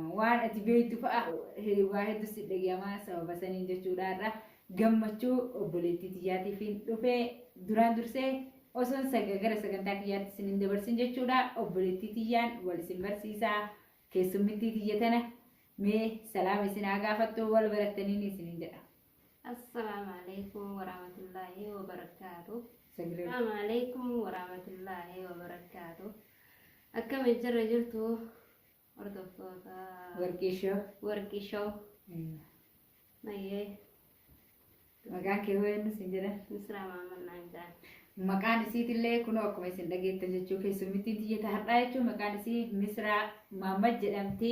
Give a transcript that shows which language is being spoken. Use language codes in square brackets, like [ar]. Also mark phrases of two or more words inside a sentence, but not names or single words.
[om] Waan ati beektu fa'a waa hedduu si dhagahama sababa saniin jechuudha har'a. Gammachuu obboleettii tiyyaatif dhufee duraan dursee osoon gara sagantaa kiyyaatti isiniin dabarsin jechuudha. Obboleettii tiyyaan wal isin barsiisaa keessummittii tiyya tana mee salaama isin haa gaafattu wal barattaniin isiniin jedha. [ar] السلام عليكم ورحمة الله وبركاته. السلام عليكم ورحمة الله وبركاته. [om] Akkam jirra jirtu hordoftoota Warqishoo. Mayyee. Maqaan kee hoo'innu isin jedha. Misraa Maamman naan jedhan. Maqaan isiitillee kunoo akkuma isin dhageettan jechuu keessummittiin tiyyata har'aa jechuun maqaan isii Misraa Maamman jedhamti.